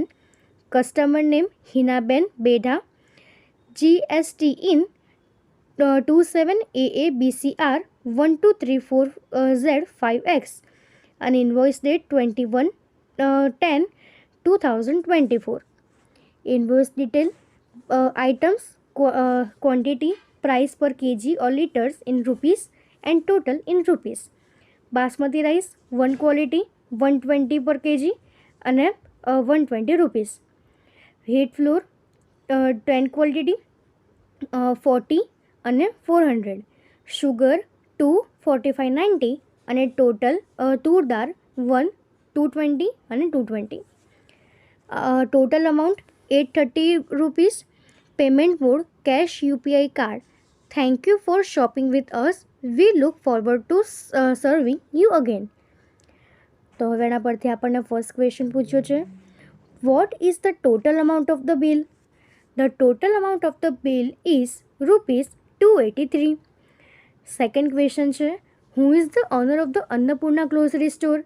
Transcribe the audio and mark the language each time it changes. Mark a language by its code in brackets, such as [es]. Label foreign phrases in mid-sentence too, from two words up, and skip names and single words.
[en] Customer name હિનાબેન બેઢા. GST in 27AABCR 1234Z5X. અને invoice date 21/10/2024. invoice detail items, quantity, price per kg or liters in rupees and total in rupees. basmati rice 1 quality 120 per kg અને 120 rupees. wheat flour 10 ક્વોલિટી 40 અને 400. sugar 2 4590 અને ટોટલ તૂર દાળ 1 220 અને 220. total amount 830 rupees. payment mode cash UPI card. Thank you for shopping with us. We look forward to serving you again. [gu] તો હવે એના પરથી આપણને [en] first question [gu] પૂછ્યો છે [en] what is the total amount of the bill. The total amount of the bill is ₹283. second question [gu] છે [en] who is the owner of the Annapurna grocery store.